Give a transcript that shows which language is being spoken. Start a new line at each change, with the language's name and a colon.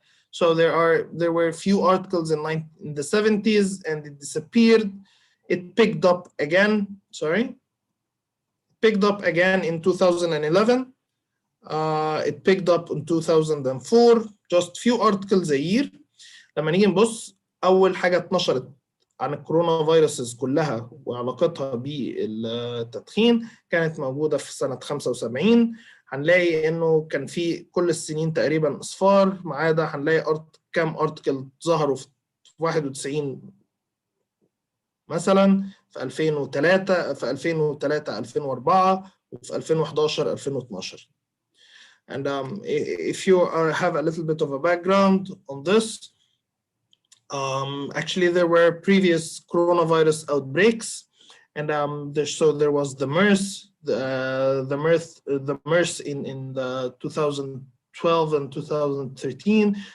English: So there were few articles in the 70s and it disappeared. It picked up again, picked up again in 2011. It picked up in 2004, just few articles a year.
Arabic: لما نيجي نبص، أول حاجة اتنشرت عن الكورونا فيروسز كلها وعلاقتها بالتدخين كانت موجودة في سنة 75. هنلاقي إنه كان في كل السنين تقريبا أصفار، ما عدا هنلاقي كام أرتكل ظهروا في 91 مثلا، في 2003 2004 وفي 2011 2012.
English: And if you have a little bit of a background on this, actually there were previous coronavirus outbreaks, and there was the MERS, the MERS in the 2012 and 2013.